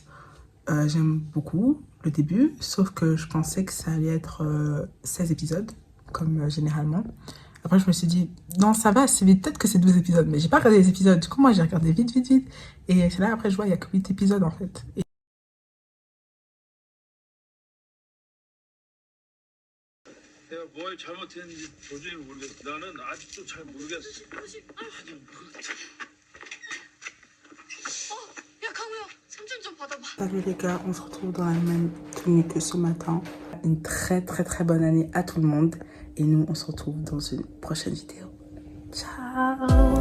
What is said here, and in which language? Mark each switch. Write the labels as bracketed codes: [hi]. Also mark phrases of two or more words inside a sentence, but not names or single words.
[fr] J'aime beaucoup le début, sauf que je pensais que ça allait être 16 épisodes, comme généralement. Après, je me suis dit, non, ça va assez vite, peut-être que c'est 12 épisodes, mais j'ai pas regardé les épisodes. Du coup, moi, j'ai regardé vite. Et c'est là, après, je vois, il y a que 8 épisodes, en fait. Et... [ko] 내가 뭘 잘못했는지 도저히 모르겠어. 나는 아직도 잘 모르겠어. 야 강우야 삼촌 좀 받아봐. [fr] Salut les gars, on se retrouve dans la même tenue que ce matin. Une très bonne année à tout le monde. Et nous, on se retrouve dans une prochaine vidéo. Ciao!